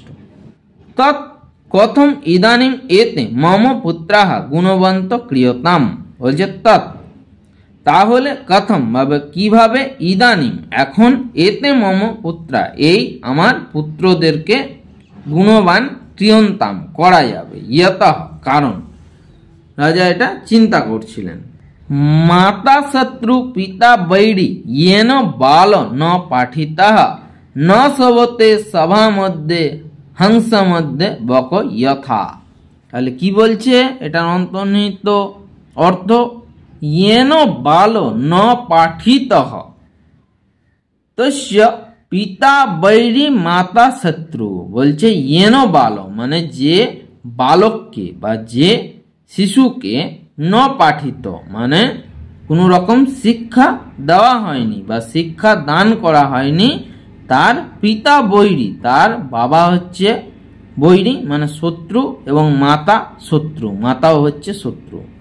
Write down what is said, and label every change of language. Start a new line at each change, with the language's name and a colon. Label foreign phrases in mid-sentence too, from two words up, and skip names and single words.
Sanskrit: তৎ কথম ইদানিম এতে মম পুত্রাহা গুণবন্ত ক্রিয়তাম
Bangla: বলছে তৎ তাহলে কথম ভাবে কিভাবে ইদানিম এখন
Sanskrit: এতে মম পুত্রা
Bangla: এই আমার পুত্রদেরকে গুণবান ক্রিয়ন্তাম করা যাবে, ইয়তঃ কারণ রাজা এটা চিন্তা করছিলেন।
Sanskrit: মাতা শত্রু পিতা বৈরী येन बाल न पाठितः न সবতে সভা মধ্যে হংস মধ্যে বক যথা।
Bangla: তাহলে কি বলছে এটার অন্তর্নিহিত অর্থ,
Sanskrit: येन बाल न पाठितः তস্য পিতা বৈরী
Bangla: মাতা শত্রু বলছে
Sanskrit: येन बाल
Bangla: মানে যে বালককে বা যে শিশুকে ন পাঠিত মানে কোনো রকম শিক্ষা দেওয়া হয়নি বা শিক্ষা দান করা হয়নি, তার পিতা বৈরী তার বাবা হচ্ছে বৈরী মানে শত্রু এবং মাতা শত্রু, মাতাও হচ্ছে শত্রু।